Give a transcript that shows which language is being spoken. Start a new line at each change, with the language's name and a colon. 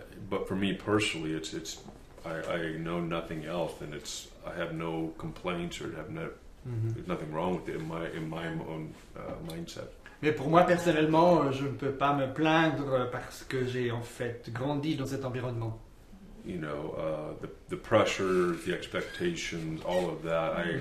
English: But for me personally, I know nothing else, and I have no complaints or there's nothing wrong with it in my own mindset.
French: Mais pour moi personnellement, je ne peux pas me plaindre parce que j'ai en fait grandi dans cet environnement.
English: The pressures, the expectations, all of that.